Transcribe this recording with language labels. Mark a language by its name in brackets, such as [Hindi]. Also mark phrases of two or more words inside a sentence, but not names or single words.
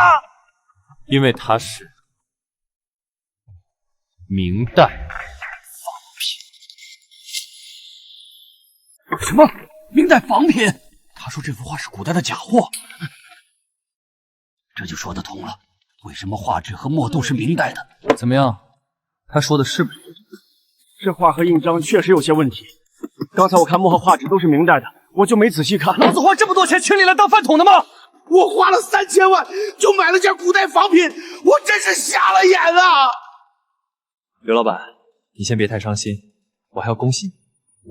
[Chinese] 因為它是明代仿品。什麼？明代仿品？他說這幅畫是古代的假貨，這就說得通了，為什麼畫質和墨都是明代的？怎麼樣？他說的是不是？這畫和印章確實有些問題。剛才我看墨和畫紙都是明代的，我就沒仔細看。老子花這麼多錢請你來當飯桶的嗎？我花了3000萬就買了件古代仿品，我真是瞎了眼啊！劉老闆，你先別太傷心，我還要恭喜你。